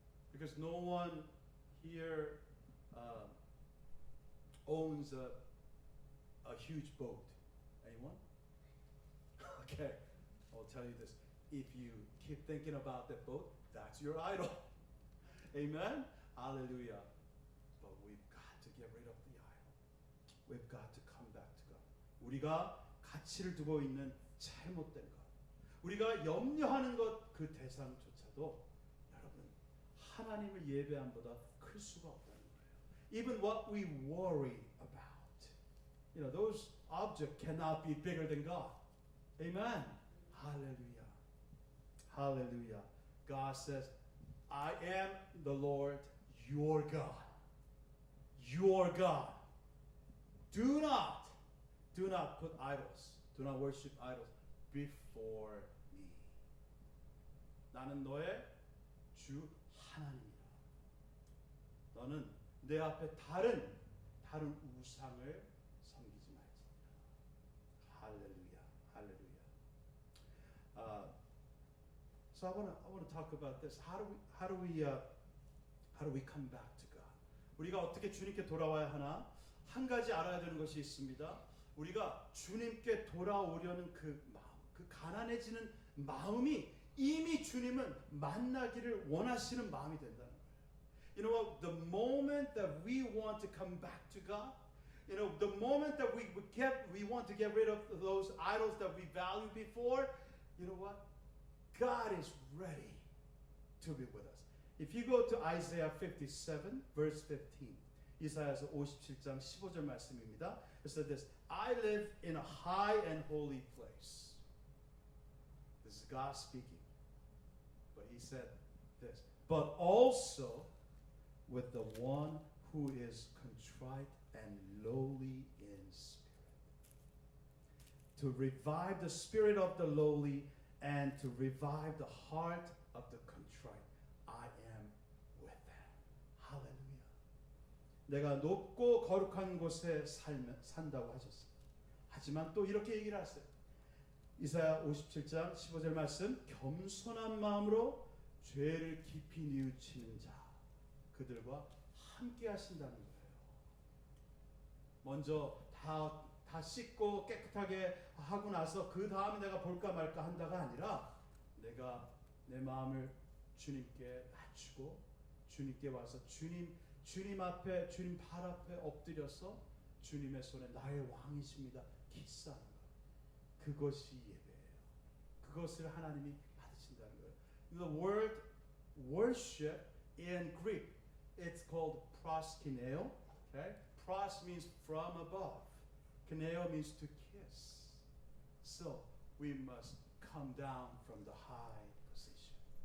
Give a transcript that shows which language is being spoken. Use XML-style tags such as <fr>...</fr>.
<en>Because no one here owns a huge boat. Anyone? Okay, I'll tell you this. If you keep thinking about that boat, that's your idol. Amen? Hallelujah. But we've got to get rid of the idol. We've got to come back to God.</en> <ko>우리가 가치를 두고 있는 잘못된 것, 우리가 염려하는 것 그 대상조차도 여러분 하나님을 예배함보다 클 수가 없다는 거예요.</ko> <en>Even what we worry about, those objects cannot be bigger than God. Amen. Hallelujah. Hallelujah. God says, I am the Lord your God. Your God. Do not put idols. Do not worship idols before me.</en> <ko>나는 너의 주 하나님이다. 너는 내 앞에 다른 우상을 섬기지 말지니라. 할렐루야. 할렐루야.</ko> <en>So I want to talk about this. How do we come back to God?</en> <ko>우리가 어떻게 주님께 돌아와야 하나? 한 가지 알아야 되는 것이 있습니다. 우리가 주님께 돌아오려는 그 마음, 그 가난해지는 마음이 이미 주님은 만나기를 원하시는 마음이 된다는 거예요.</ko> <en>You know what? The moment that we want to come back to God, the moment that we want to get rid of those idols that we valued before, you know what? God is ready to be with us. If you go to Isaiah 57, verse 15,</en> <ko>이사야서 57장 15절 말씀입니다.</ko> <en>It said this, I live in a high and holy place. This is God speaking. But he said this, but also with the one who is contrite and lowly in spirit. To revive the spirit of the lowly and to revive the heart of the contrite. I am with them. Hallelujah.</en> <ko>내가 높고 거룩한 곳에 산다고 하셨습니다. 하지만 또 이렇게 얘기를 하세요. 이사야 57장 15절 말씀, 겸손한 마음으로 죄를 깊이 뉘우치는 자 그들과 함께 하신다는 거예요. 먼저 다 씻고 깨끗하게 하고 나서 그 다음에 내가 볼까 말까 한다가 아니라 내가 내 마음을 주님께 낮추고 주님께 와서 주님 앞에 주님 발 앞에 엎드려서 주님의 손에 나의 왕이십니다 키스하는 것. 그것이 예배예요. 그것을 하나님이 받으신다는 거예요.</ko> <en>The word worship in Greek, it's called proskuneo. Okay? Pros means from above. Kuneo means to kiss. So we must come down from the high position.</en>